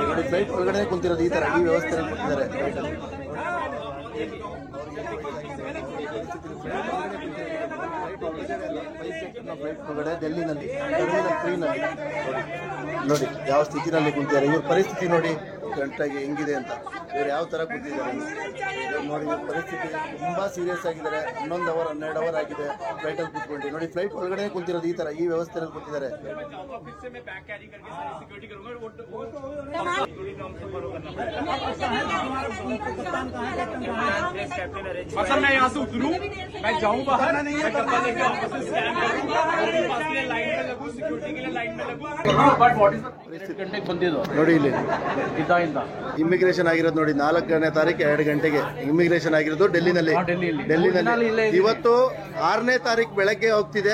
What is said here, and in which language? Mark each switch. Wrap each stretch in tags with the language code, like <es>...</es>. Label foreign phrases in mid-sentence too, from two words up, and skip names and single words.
<kn>ನೋಡಿ ಫ್ಲೈಟ್ ಒಳಗಡೆ ಕುಂತಿರೋದು ಈ ತರ ಈ ವ್ಯವಸ್ಥೆಯಲ್ಲಿ ಕೂತಿದ್ದಾರೆ. ಫ್ಲೈಟ್ ಒಳಗಡೆ ಡೆಲ್ಲಿನಲ್ಲಿ ನೋಡಿ ಯಾವ ಸ್ಥಿತಿನಲ್ಲಿ ಕೂತಿದ್ದಾರೆ. ಇವ್ರ ಪರಿಸ್ಥಿತಿ ನೋಡಿ ಗಂಟಾಗಿ ಹೆಂಗಿದೆ ಅಂತ ಇವ್ರು ಯಾವ ತರ ಕೂತಿದ್ದಾರೆ ನೋಡಿ. ಇವ್ರ ಪರಿಸ್ಥಿತಿ ತುಂಬಾ ಸೀರಿಯಸ್ ಆಗಿದ್ದಾರೆ. 11 ಅವರ್ 12 ಅವರ್ ಆಗಿದೆ ಫ್ಲೈಟ್ ಅಲ್ಲಿ ಕೂತ್ಕೊಂಡು. ನೋಡಿ ಫ್ಲೈಟ್ ಒಳಗಡೆ ಕುಂತಿರೋದು ಈ ತರ ಈ ವ್ಯವಸ್ಥೆಯಲ್ಲಿ ಕೂತಿದ್ದಾರೆ.</kn> <hi>मैं यहाँ से उतरूं, मैं जाऊँ बाहर,</hi> <kn>ನೋಡಿ ಇಲ್ಲಿ ಇಮಿಗ್ರೇಷನ್ ಆಗಿರೋದು ನೋಡಿ 4ನೇ ತಾರೀಕು 2 ಗಂಟೆಗೆ ಇಮಿಗ್ರೇಷನ್ ಆಗಿರೋದು ಡೆಲ್ಲಿನಲ್ಲಿ. ಇವತ್ತು 6ನೇ ತಾರೀಕು ಬೆಳಗ್ಗೆ ಹೋಗ್ತಿದೆ.</kn>